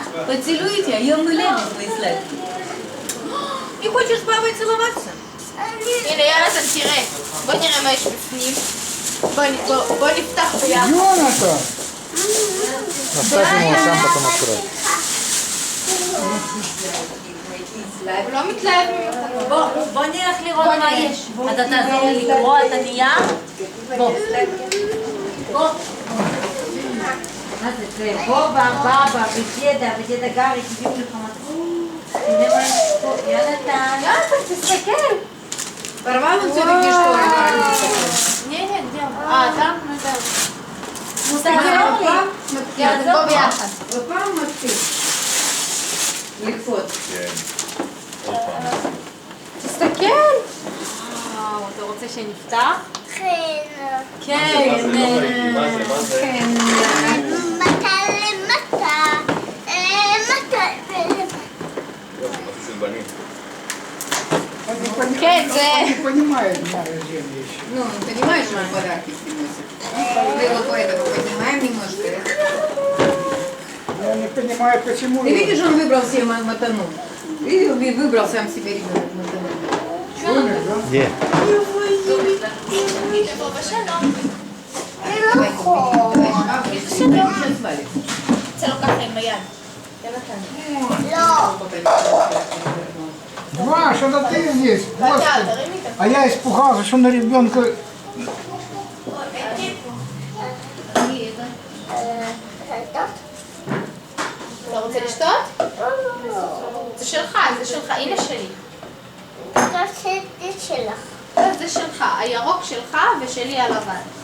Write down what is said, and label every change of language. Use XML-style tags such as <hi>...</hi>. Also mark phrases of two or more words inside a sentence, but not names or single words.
<ru>Поцелуйте,</ru> <he>היום הולדת בישראל.</he> <ru>И хочешь с бабой целоваться?</ru> <he>הנה יונתן, תראה. בוא נראה מה יש בפנים. בוא נפתח ביחד. יונתן!</he> <ru>Оставь ему, сам потом открой.</ru> <he>הוא לא מתלהב ממך. בוא נלך לראות מה יש. אתה תעזור לי לקרוא את הנייר? בוא. בוא. מה זה? בובה, בבא, ודדה גרי, תביאו לך מתחיל. תראה מה יש פה. יונתן. יונתן, תסתכל.</he> <ru>Порвал он все-таки что? Не, где он? там, ну да.</ru> <he>בוא ביחד. בפעם מתחיל. לקפוץ. תסתכל. אתה רוצה שנפתח? כן. כן. מטה למטה. מטה ולמטה. כן, זה...</he> <ru>Он не понимает дня рождения еще. Ну, понимаешь, мы подарки приносим. Мы его поэтому поднимаем немножко. Я не понимаю, почему... Ты видишь, он выбрал себе мотану. Видел, выбрал сам себе ребенок мотану. Домик, да? Где?</ru> <he>לא נכון. זה לוקח עם היד. לא.</he> <ru>Два, что-то ты есть. Господи.</ru> <he>תרים איתה.</he> <ru>А я испугался, что на ребенка...</ru> <he>אתה רוצה לשתות? זה שלך, זה שלך, הנה שלי. זה שלך. זה שלך, הירוק שלך ושלי הלבן.</he>